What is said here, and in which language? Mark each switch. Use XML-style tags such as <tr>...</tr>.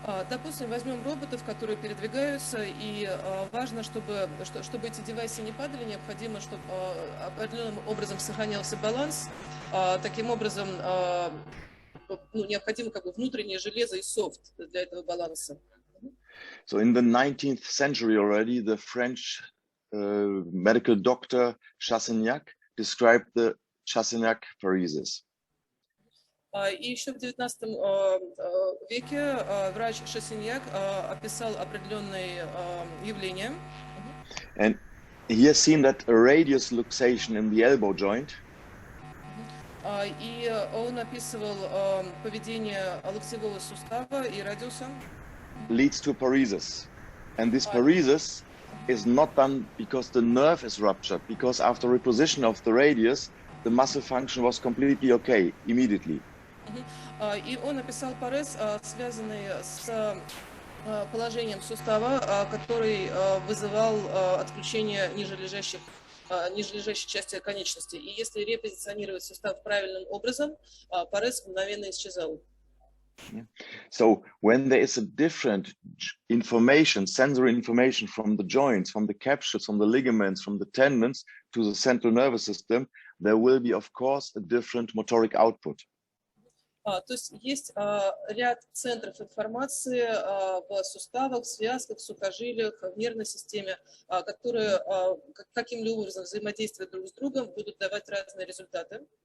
<ru>Допустим, возьмем роботов, которые передвигаются, и важно, чтобы эти девайсы не падали, необходимо, чтобы определенным образом сохранялся баланс. Таким образом, необходимо как бы внутреннее железо и софт для этого баланса.</ru> <en>So in the 19th century already, the French medical doctor Chassignac described the Chassignac paresis.</en> <ru>И еще в 19 веке врач Шассиньяк описал определенные явления.</ru> <en>And he has seen that a radius luxation in the elbow joint</en> <ru>И он описывал поведение локтевого сустава и радиуса.</ru> <en>leads to paresis. And this paresis is not done because the nerve is ruptured, because after reposition of the radius, the muscle function was completely okay immediately.</en> <ru>И он описал парез, связанный с положением сустава, который вызывал отключение нижележащей части конечности. И если репозиционировать сустав правильным образом, парез мгновенно исчезал.</ru> <en>So when there is a different information, sensory information from the joints, from the capsules, from the ligaments, from the tendons to the central nervous system, there will be, of course, a different motoric output.</en> <ru>То есть есть ряд центров информации в суставах, в связках, в сухожилиях, в нервной системе, которые каким-либо образом взаимодействуя друг с другом, будут давать разные результаты.</ru>